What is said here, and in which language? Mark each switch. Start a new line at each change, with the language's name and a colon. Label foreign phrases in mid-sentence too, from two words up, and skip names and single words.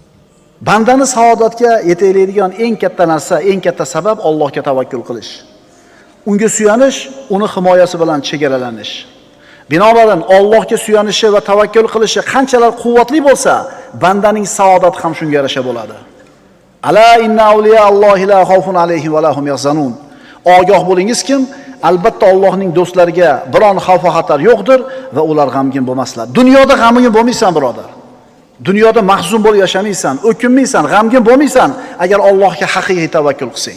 Uzbek: Bandani saodatga yetaklaydigan eng katta narsa, eng katta sabab Allohga tavakkul qilish. unga suyanish, uni himoyasi bilan chegaralanish. Binobarin Allohga suyanishi va tavakkul qilishi qanchalar quvvatli bo'lsa, bandaning saodati ham shunga yarasha bo'ladi.
Arabic: ألا إن أولياء الله لا خوف عليهم ولا هم يحزنون.
Uzbek: Ogoh bo'lingizkim, albatta Allohning do'stlariga biron xavf va xatar yo'qdir va ular g'amgin bo'lmaslar. Dunyoda g'amgin bo'lmaysan, birodar. Dunyoda mahzun bo'lib yashamaysan, o'kinmaysan, g'amgin bo'lmaysan agar Allohga haqiqiy tavakkul qilsang.